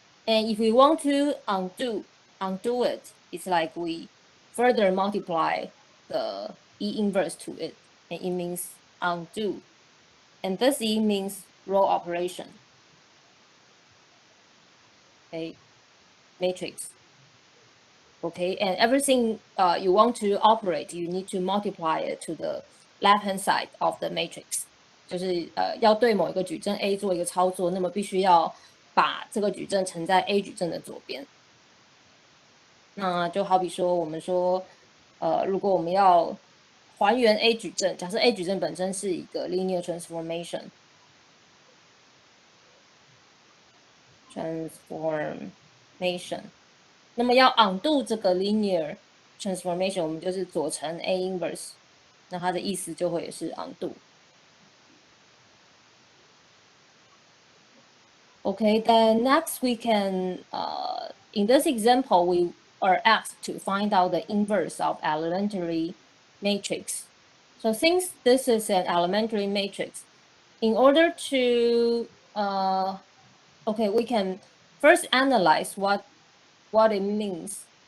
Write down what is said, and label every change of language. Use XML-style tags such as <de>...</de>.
<en>And if we want to undo it, it's like we further multiply the E inverse to it, and it means undo. And this E means row operation. Okay, matrix. Okay, and everything you want to operate, you need to multiply it to the left-hand side of the matrix.</en> <zh>就是要对某一个矩阵 A 做一个操作，那么必须要把这个矩阵乘在 A 矩阵的左边。那就好比说，我们说，如果我们要还原 A 矩阵，假设 A 矩阵本身是一个 linear transformation， transformation。那么要 undo 这个 linear transformation，我们就是左乘 A inverse，那它的意思就会也是 undo。</zh> <en>Okay, then next we can, in this example, we are asked to find out the inverse of elementary matrix. So since this is an elementary matrix, in order to, okay, we can first analyze what it means.</en>